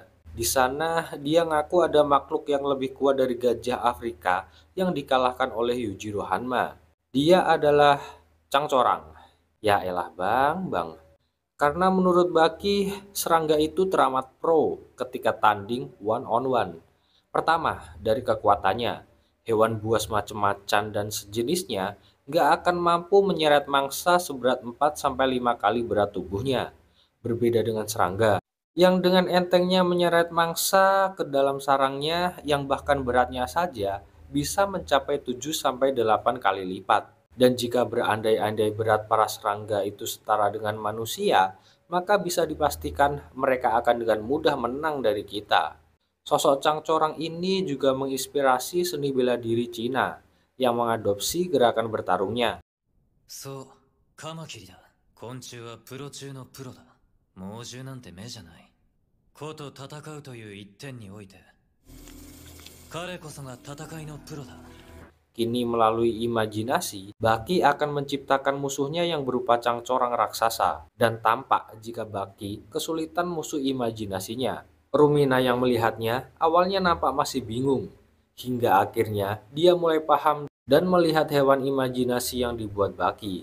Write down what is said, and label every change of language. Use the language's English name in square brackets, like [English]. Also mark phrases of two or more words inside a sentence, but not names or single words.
[Indonesian] Di sana, dia ngaku ada makhluk yang lebih kuat dari gajah Afrika yang dikalahkan oleh Yujiro Hanma. Dia adalah Cangcorang. Ya elah bang. Karena menurut Baki, serangga itu teramat pro ketika tanding [English] one on one. [Indonesian] Pertama, dari kekuatannya. Hewan buas macam-macam dan sejenisnya nggak akan mampu menyeret mangsa seberat 4-5 kali berat tubuhnya. Berbeda dengan serangga, yang dengan entengnya menyeret mangsa ke dalam sarangnya yang bahkan beratnya saja bisa mencapai 7-8 kali lipat. Dan jika berandai-andai berat para serangga itu setara dengan manusia, maka bisa dipastikan mereka akan dengan mudah menang dari kita. Sosok Cangcorang ini juga menginspirasi seni bela diri Cina yang mengadopsi gerakan bertarungnya. [Japanese] そう、カマキリだ。昆虫はプロ中のプロだ。猛獣なんて目じゃない。子と戦うという一点において、彼こそが戦いのプロだ。 [Indonesian] Kini melalui imajinasi, Baki akan menciptakan musuhnya yang berupa Cangcorang raksasa. Dan tampak jika Baki kesulitan musuh imajinasinya. Rumina yang melihatnya awalnya nampak masih bingung. Hingga akhirnya dia mulai paham dan melihat hewan imajinasi yang dibuat Baki.